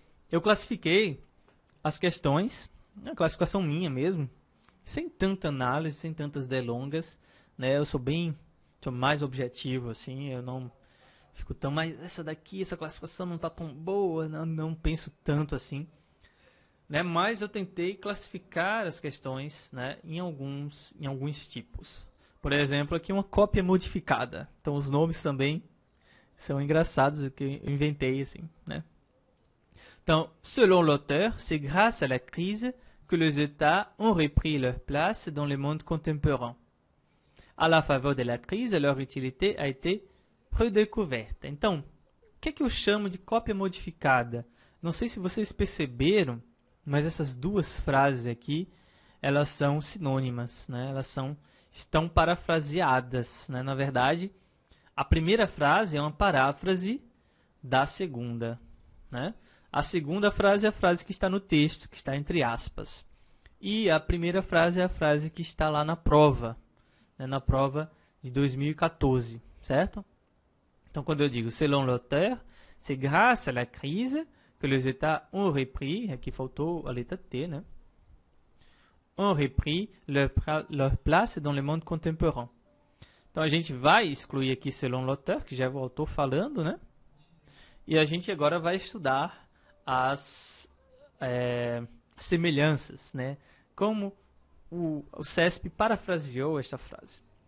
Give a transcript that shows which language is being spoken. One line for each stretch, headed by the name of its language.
Portuguese: Eu classifiquei as questões, a classificação minha mesmo, sem tanta análise, sem tantas delongas, né? Eu sou mais objetivo, assim, eu não fico tão, mas essa classificação não está tão boa, não penso tanto assim, né? Mas eu tentei classificar as questões, né, em alguns tipos. Por exemplo, aqui uma cópia modificada. Então os nomes também são engraçados, o que eu inventei, assim, né?
French: Então, selon l'auteur, c'est grâce à la crise que les États ont repris leur place dans le monde contemporain. À la faveur de la crise, leur utilité a été redécouverte.
Portuguese: Então, o que eu chamo de cópia modificada? Não sei se vocês perceberam, mas essas duas frases aqui, elas são sinônimas, né? Elas estão parafraseadas, né? Na verdade, a primeira frase é uma paráfrase da segunda, né? A segunda frase é a frase que está no texto, que está entre aspas. E a primeira frase é a frase que está lá na prova, né? Na prova de 2014, certo? Então, quando eu digo
French: selon l'auteur, c'est grâce à la crise que les États ont repris,
Portuguese: aqui faltou a letra T, né?
French: Ont repris leur place dans le monde contemporain.
Portuguese: Então a gente vai excluir aqui
French: selon l'auteur,
Portuguese: que já é o autor falando, né? E a gente agora vai estudar as semelhanças, né? Como o CESP parafraseou esta frase.